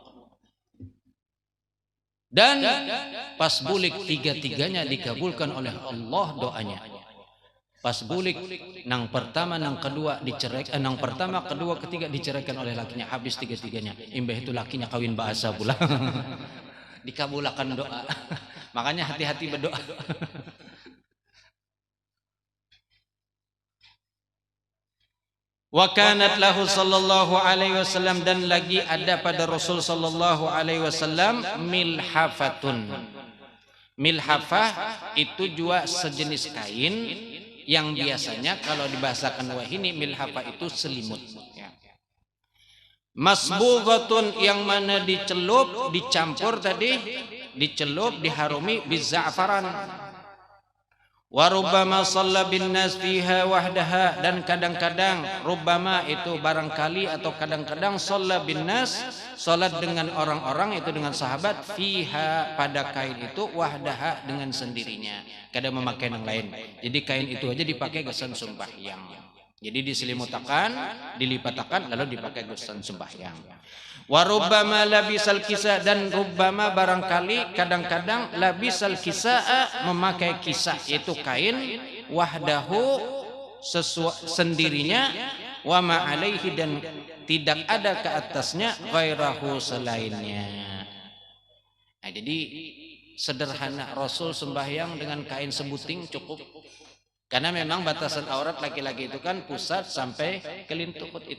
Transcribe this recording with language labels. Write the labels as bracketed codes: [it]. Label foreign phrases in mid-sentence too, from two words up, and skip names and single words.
[bjn] Dan pas bulik 3-3-nya dikabulkan oleh Allah doanya. Pas bulik nang pertama, nang kedua diceraikan, nang pertama, kedua, ketiga diceraikan oleh lakinya, habis 3-3-nya. Imbah itu lakinya kawin bahasa pula. [id] Dikabulkan doa. Makanya hati-hati berdoa. [ar] وكانت له صلى الله عليه وسلم, [id] dan lagi ada pada Rasul [ar] صلى الله عليه وسلم ملحفة. [id] Milhafah itu juga sejenis kain yang biasanya kalau dibahasakan wahini milhafah itu selimut. Masbughatun, yang mana dicelup, dicampur tadi, dicelup, diharumi biza'faran. [ar] وربما صلى بالناس فيها وحدها, [id] dan kadang-kadang rubbama itu barangkali atau kadang-kadang [ar] صلى بالناس, [id] salat dengan orang-orang itu dengan sahabat, [bjn] fiha pada kain itu, wahdaha dengan sendirinya, kada memakai yang lain. Jadi kain itu aja dipakai gesan sembahyang. Jadi diselimutakan, dilipatakan lalu dipakai gesan sembahyang. [ar] وربما لبس الكساء, [id] dan rubbama barangkali kadang-kadang [ar] لبس الكساء, [id] memakai kisah itu kain, [ar] وحده sendirinya, وما عليه, [id] dan tidak ada ke atasnya, ghairahu selainnya. [bjn] Nah, jadi sederhana Rasul sembahyang dengan kain sebuting cukup. [id] Karena memang batasan aurat laki-laki itu kan pusat sampai kelintuput itu.